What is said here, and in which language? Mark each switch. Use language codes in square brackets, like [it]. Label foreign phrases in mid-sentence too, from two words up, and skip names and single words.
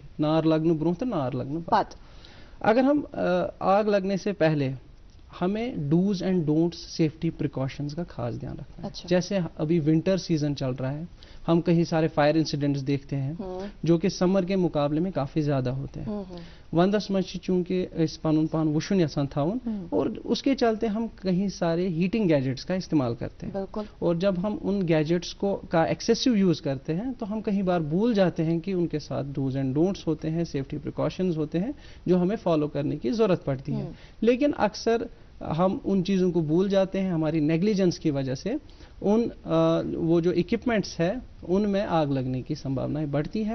[ks] नार लगने ब्रोह तो नार लगने बाद। [hi] अगर हम आग लगने से पहले हमें [en] dos and don'ts safety precautions [hi] का खास ध्यान रखना है। जैसे अभी [en] winter season [hi] चल रहा है, हम कहीं सारे [en] fire incidents [hi] देखते हैं जो कि समर के मुकाबले में काफी ज्यादा होते हैं। [ks] वंदस मज चूंकि पन पान वुशन यसान थाउन [hi] और उसके चलते हम कहीं सारे हीटिंग गैजेट्स का इस्तेमाल करते हैं। और जब हम उन गैजेट्स को का [en] excessive use [hi] करते हैं तो हम कहीं बार भूल जाते हैं कि उनके साथ [en] dos and don'ts [hi] होते हैं, [en] safety precautions [hi] होते हैं जो हमें फॉलो करने की जरूरत पड़ती है। लेकिन अक्सर हम उन चीज़ों को भूल जाते हैं, हमारी नेग्लिजेंस की वजह से वो जो इक्विपमेंट्स है उनमें आग लगने की संभावनाएं बढ़ती है।